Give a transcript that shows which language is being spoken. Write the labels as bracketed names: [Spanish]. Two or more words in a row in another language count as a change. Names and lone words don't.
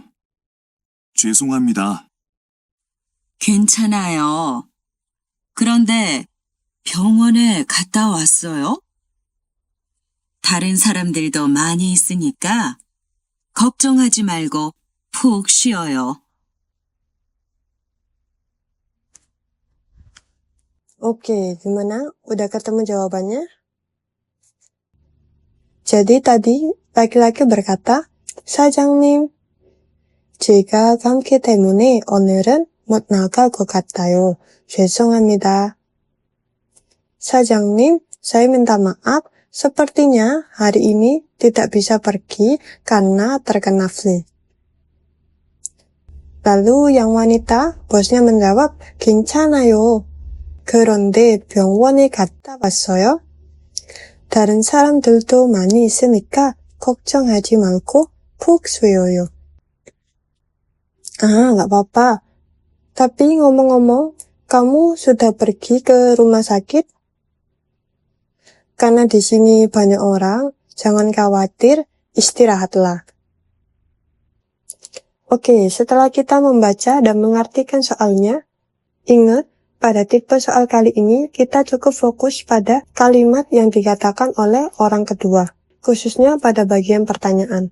[Korean] 죄송합니다. 괜찮아요. 그런데 병원에 갔다 왔어요? 다른 사람들도 많이 있으니까 걱정하지 말고 푹 쉬어요. [Indonesian] Oke, gimana? Udah ketemu jawabannya? Jadi tadi laki-laki berkata, [Korean] 사장님, 제가 감기 때문에 오늘은 못 나갈 것 같아요. 죄송합니다. 사장님, [Indonesian] saya minta maaf. Sepertinya hari ini tidak bisa pergi karena terkena flu. Lalu yang wanita, bosnya menjawab, [Korean] 괜찮아요. 그런데 병원에 갔다 왔어요? 다른 사람들도 많이 있으니까 걱정하지 말고 푹 쉬어요. [Indonesian] Gak apa-apa. Tapi ngomong-ngomong, kamu sudah pergi ke rumah sakit? Karena di sini banyak orang, jangan khawatir, istirahatlah. Oke, setelah kita membaca dan mengartikan soalnya, ingat, pada tipe soal kali ini, kita cukup fokus pada kalimat yang dikatakan oleh orang kedua, khususnya pada bagian pertanyaan.